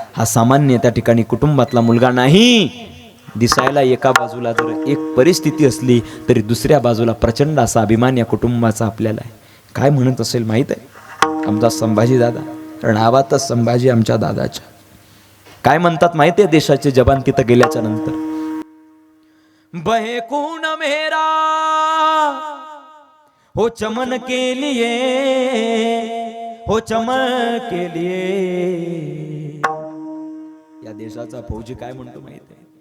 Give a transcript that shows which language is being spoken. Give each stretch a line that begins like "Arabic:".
Marathi: हा सामान्य त्या ठिकाणी कुटुंबातला मुलगा नाही. दिसायला एका बाजूला जर एक परिस्थिती असली तरी दुसऱ्या बाजूला प्रचंड असा अभिमान या कुटुंबाचा आपल्याला आहे. काय म्हणत असेल माहित आहे? आमचा संभाजी दादा, नावातच संभाजी आमच्या दादाच्या. काय म्हणतात माहिती आहे देशाचे जवान तिथं गेल्याच्या नंतर?
Hindi: बहे खून मेरा हो चमन के लिए, हो चमन के लिए.
Marathi: या देशाचा फौजी काय म्हणतो माहित आहे?